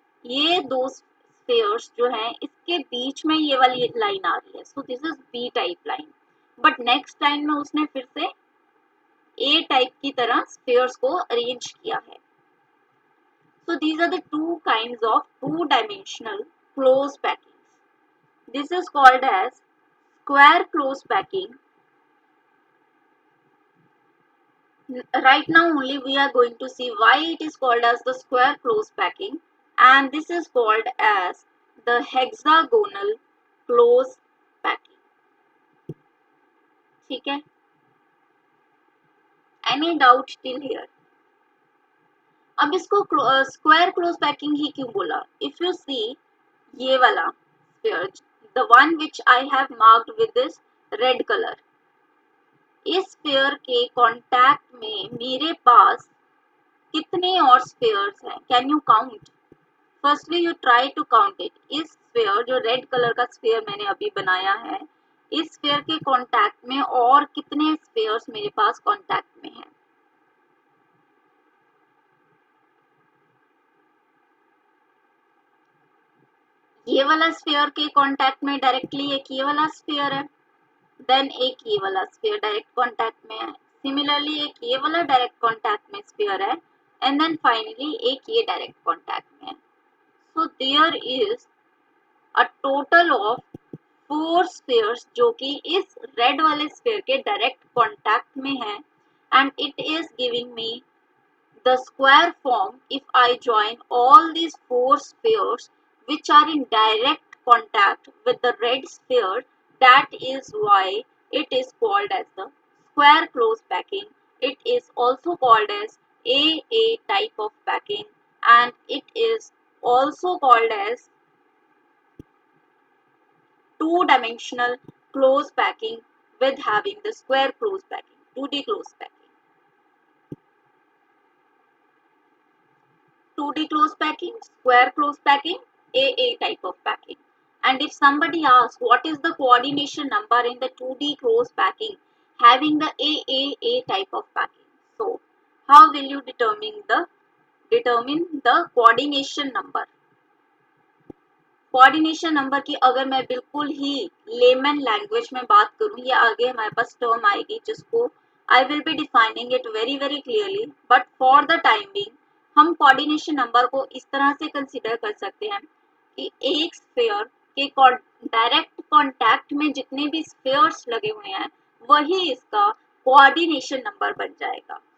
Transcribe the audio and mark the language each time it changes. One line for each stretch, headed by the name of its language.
Hindi: ये दो स्फीयर्स जो हैं इसके बीच में ये वाली लाइन आ रही है,
English: so this is B type line,
Hindi: but next line में उसने फिर से ए टाइप की तरह स्फीयर्स को अरेंज किया है।
English: So these are the two kinds of 2-dimensional close packing। This is called as square close packing। Right now only we are going to see why it is called as the square close packing, and this is called as the hexagonal close packing।
Hindi: ठीक है,
English: any doubt till here?
Hindi: अब इसको square close packing ही क्यों बोला?
English: if you see
Hindi: ये वाला sphere
English: the one which I have marked with this red color.
Hindi: इस sphere के कांटेक्ट में मेरे पास कितने और स्फीयर्स हैं?
English: Can you count? Firstly you try to count it.
Hindi: इस स्फीयर, जो रेड कलर का स्फीयर मैंने अभी बनाया है, इस स्फीयर के कांटेक्ट में और कितने स्फीयर्स मेरे पास कांटेक्ट में हैं? ये वाला स्फीयर के कांटेक्ट में डायरेक्टली एक ये वाला स्फीयर है, देन एक ये वाला स्फीयर डायरेक्ट कांटेक्ट में है, सिमिलरली एक ये वाला डायरेक्ट कांटेक्ट में स्फीयर है, एंड देन फाइनली एक ये डायरेक्ट कांटेक्ट में है.
English: so there is a total of 4 spheres
Hindi: जो कि इस रेड वाले स्फीयर के डायरेक्ट कांटेक्ट में है,
English: And it is giving me the square form if I join all these 4 spheres which are in direct contact with the red sphere. That is why it is called as the square close packing. It is also called as AA type of packing, and it is also called as two-dimensional close packing with having the square close packing, 2D close packing. 2D close packing, square close packing, AA type of packing. And if somebody asks what is the coordination number in the 2D close packing having the AAA type of packing, so how will you determine the coordination number?
Hindi: Coordination number की अगर मैं बिल्कुल ही layman language में बात करूं, ये आगे हमारे पास टर्म आएगी जिसको
English: I will be defining it very very clearly, but for the time being
Hindi: हम कोऑर्डिनेशन नंबर को इस तरह से कंसीडर कर सकते हैं कि एक स्फीयर के डायरेक्ट कांटेक्ट में जितने भी स्फीयर्स लगे हुए हैं वही इसका कोऑर्डिनेशन नंबर बन जाएगा.